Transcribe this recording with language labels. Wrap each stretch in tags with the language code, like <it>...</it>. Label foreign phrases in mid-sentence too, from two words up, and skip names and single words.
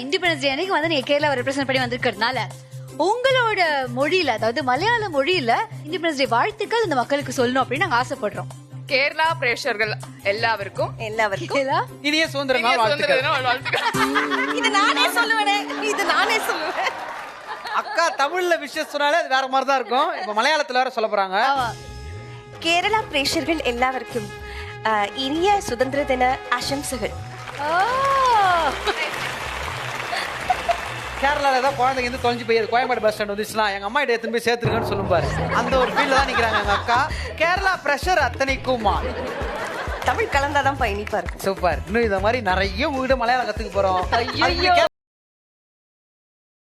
<en>Independence Day</en> <ta>அன்னைக்கு வந்து நீங்க கேரளா ரெப்ரசென்ட் பண்ணி வந்திருக்கிறதுனால உங்களோட மொழியில, அதாவது மலையாள மொழியில</ta> <en>Independence Day</en> <ta>வாழ்த்துக்கள் இந்த மக்களுக்கு சொல்லணும் அப்படின்னு நாங்க ஆசைப்படுறோம். கேரளா பிரேஷர்கள் எல்லாருக்கும் இனிய சுதந்திர நாள் வாழ்த்துக்கள். இது நானே சொல்லுவேன். அக்கா தமிழ்ல விஷயம் சொன்னாலே அது வேற மாதிரி தான் இருக்கும். இப்ப மலையாளத்துல வேற சொல்ல போறாங்க.</ta> <ml>കേരള പ്രേക്ഷകர்கள் എല്ലാവർക്കും ഇനിയ സുതന്ത്ര ദിന ആശംസകൾ.</ml> <ta>கேரளால ஏதாவது குழந்தைங்க வந்து தொலைஞ்சு போய் கோயம்பேடு</ta> <en>bus stand</en> <ta>வந்துச்சுன்னா எங்க அம்மா கிட்ட எடுத்துன்னு போய் சேர்த்துருக்கேன்னு சொல்லும் பாரு. அந்த ஒரு ஃபீல்ல தான் நிக்கிறாங்க எங்க அக்கா. கேரளா பிரஷர் அத்தனைக்குமா தமிழ் கலந்தாதான் பயணிப்பா இருக்கு. சூப்பர். இன்னும் இந்த மாதிரி நிறைய உங்ககிட்ட மலையாளம் கத்துக்க போறோம்.</ta>